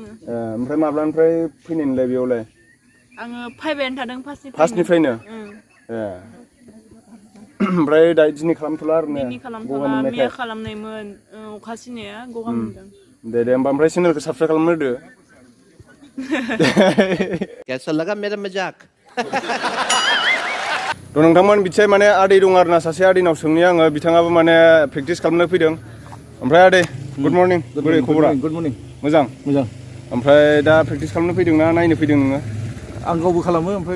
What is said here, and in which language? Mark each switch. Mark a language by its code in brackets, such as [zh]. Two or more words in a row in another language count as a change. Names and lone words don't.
[brx] ओमफ्राय माब्लानिफ्राय फैनाय नोंलाय बेयावलाय आङो फायबायानो थादों फार्स्टनिफ्रायनो ए ओमफ्राय दायो दिनै खालामथ'ला आरो दिनै खालामथ'ला मैया खालामनायमोन अखा सिनाया गगा मोनदों दे होमबा ओमफ्राय चेनेलखौ साबसक्राइब खालामनो होदो [hi] कैसा लगा मेरा मजाक [brx] थ' नोंथांमोन बिथिंजाय माने आदै दं आरोना सासे आदैनाव सोंनि आङो बिथाङाबो माने प्रेक्टिस खालामनो फैदों ओमफ्राय आदै [en] good morning [brx] बोरै खबरा [en] good morning [brx] मोजां ओमफ्राय दा प्रेक्टिस खालामनो फैदों ना नायनो फैदों नोङो आं गावबो खालामो ओमफ्राय